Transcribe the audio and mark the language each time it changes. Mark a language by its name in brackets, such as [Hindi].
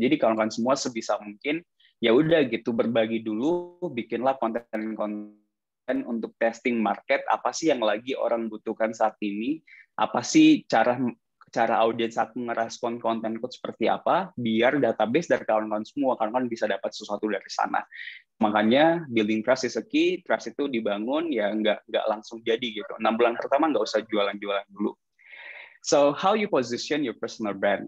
[Indonesian] Jadi kawan-kawan semua sebisa mungkin ya udah gitu berbagi dulu, bikinlah konten-konten untuk testing market, apa sih yang lagi orang butuhkan saat ini, apa sih cara audiens aku ngerespon kontenku seperti apa, biar database dari kawan-kawan semua, kawan-kawan bisa dapat sesuatu dari sana. [English] Makanya building trust is a key. [Indonesian] Trust itu dibangun ya nggak langsung jadi gitu. 6 bulan pertama nggak usah jualan-jualan dulu. [English] So how you position your personal brand?